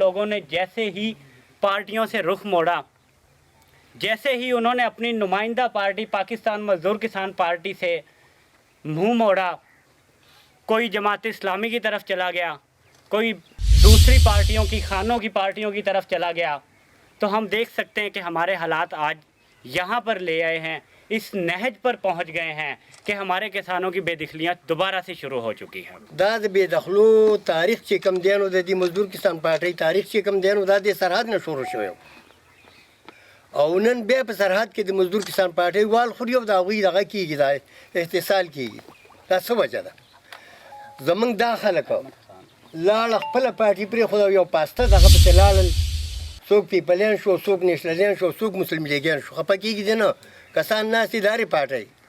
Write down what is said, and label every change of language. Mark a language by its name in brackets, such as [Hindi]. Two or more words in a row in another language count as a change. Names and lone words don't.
[Urdu] لوگوں نے جیسے ہی پارٹیوں سے رخ موڑا جیسے ہی انہوں نے اپنی نمائندہ پارٹی پاکستان مزدور کسان پارٹی سے منہ موڑا کوئی جماعت اسلامی کی طرف چلا گیا کوئی دوسری پارٹیوں کی خانوں کی پارٹیوں کی طرف چلا گیا تو ہم دیکھ سکتے ہیں کہ ہمارے حالات آج یہاں پر لے آئے ہیں اس نہج پر پہنچ گئے ہیں کہ ہمارے کسانوں کی بے دخلیاں دوبارہ سے شروع ہو چکی ہیں [Pashto] دا د بې دخلو تاریخ چې کم دی نو د دې مزدور کسان پارټۍ تاریخ چې کم دی نو دا د سرحد نه شروع شوی او نن بیا په سرحد کې د مزدور کسان پارټۍ وال خوري او د هغوی دغه کېږي دا احتصال کېږي دا څه وجه ده زمونږ دا خلک لاړه خپله پارټي پرېښوده او یو پاسته دغه پسې لاړل څوک پیپلیان شو څوک نیشنلیان شو څوک مسلم لیګیان شو خفه کېږي دی نه کسان ناست دي د هرې پارټۍ